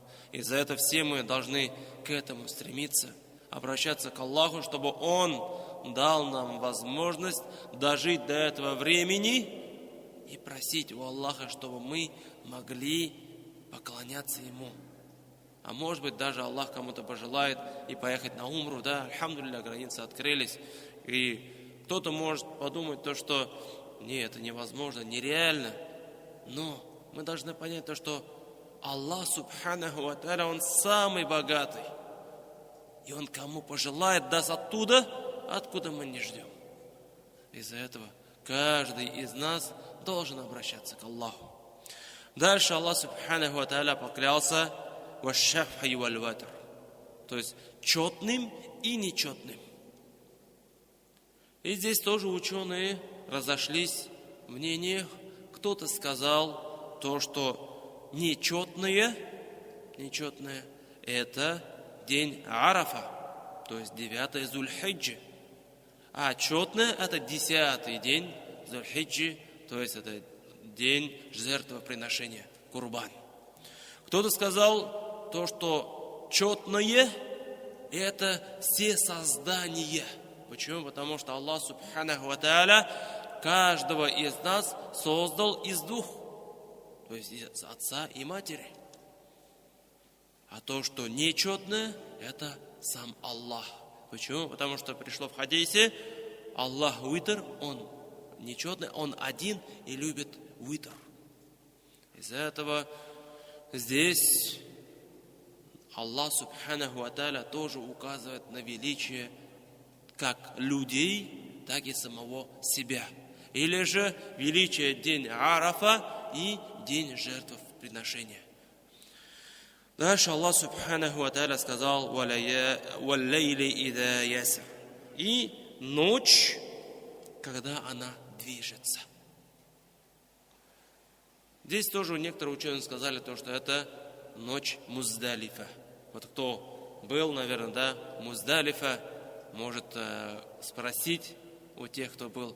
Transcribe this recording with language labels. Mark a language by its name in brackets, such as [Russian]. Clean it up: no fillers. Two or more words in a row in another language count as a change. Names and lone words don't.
[Russian] И за это все мы должны к этому стремиться, обращаться к Аллаху, чтобы Он дал нам возможность дожить до этого времени и просить у Аллаха, чтобы мы могли поклоняться Ему. А может быть, даже Аллах кому-то пожелает и поехать на умру, да, альхамдулилля, границы открылись. И кто-то может подумать то, что нет, это невозможно, нереально. Но мы должны понять то, что Аллах, [Arabic] سبحانه وتعالى, [Russian] Он самый богатый. И Он кому пожелает, даст оттуда, откуда мы не ждем. Из-за этого каждый из нас должен обращаться к Аллаху. Дальше Аллах, [Arabic] سبحانه وتعالى, [Russian] поклялся [Arabic] والشفع والوتر, [Russian] то есть четным и нечетным. И здесь тоже ученые разошлись в мнениях. Кто-то сказал то, что нечетное это день Арафа, то есть 9 Зуль-Хиджи. А четное это 10-й день Зуль-Хиджи, то есть это день жертвоприношения, курбан. Кто-то сказал то, что четное это все создания. Почему? Потому что Аллах, [Arabic] سبحانه وتعالى, [Russian] каждого из нас создал из двух, то есть из отца и матери. А то, что нечетное, это сам Аллах. Почему? Потому что пришло в хадисе, [Arabic] الله وتر, [Russian] Он нечетный, Он один и любит витр. Из-за этого здесь Аллах, [Arabic] سبحانه وتعالى, [Russian] тоже указывает на величие как людей, так и самого себя. Или же величие день Арафа и день жертвоприношения. Дальше Аллах, [Arabic] سبحانه وتعالى, [Russian] сказал: [Arabic] «والليل إذا يسر», [Russian] и ночь, когда она движется. Здесь тоже некоторые ученые сказали то, что это ночь Муздалифа. Вот кто был, наверное, да, Муздалифа, может спросить у тех, кто был.